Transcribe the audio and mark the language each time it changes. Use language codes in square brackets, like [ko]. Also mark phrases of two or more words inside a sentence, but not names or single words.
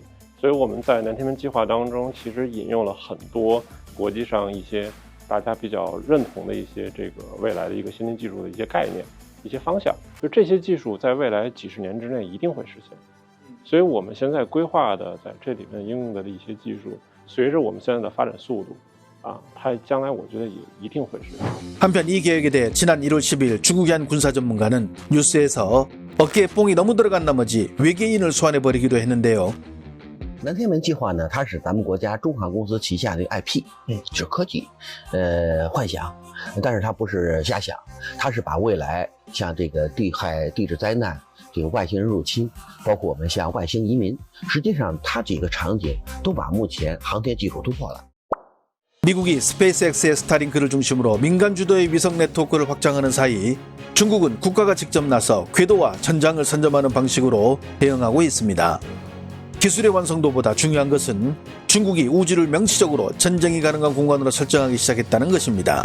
[zh] 所以我们在南天门计划当中，其实引用了很多国际上一些大家比较认同的一些这个未来的一个先进技术的一些概念、一些方向，就这些技术在未来几十年之内一定会实现。所以我们现在规划的在这里面应用的一些技术，随着我们现在的发展速度，它将来我觉得也一定会实现。 [ko] 한편 이 계획에 대해 지난 1월 10일 중국의 한 군사 전문가는 뉴스에서 어깨에 뽕이 너무 들어간 나머지 외계인을 소환해버리기도 했는데요. [zh] 南天门计划呢，它是咱们国家中航公司旗下的 IP，是科技，幻想，但是它不是瞎想，它是把未来像这个地质灾难、这个外星人入侵，包括我们像外星移民，实际上它几个场景都把目前航天技术突破了。 [ko] 미국이 스페이스X의 스타링크를 중심으로 민간 주도의 위성 네트워크를 확장하는 사이 중국은 국가가 직접 나서 궤도와 전장을 선점하는 방식으로 대응하고 있습니다. 기술의 완성도보다 중요한 것은 중국이 우주를 명시적으로 전쟁이 가능한 공간으로 설정하기 시작했다는 것입니다.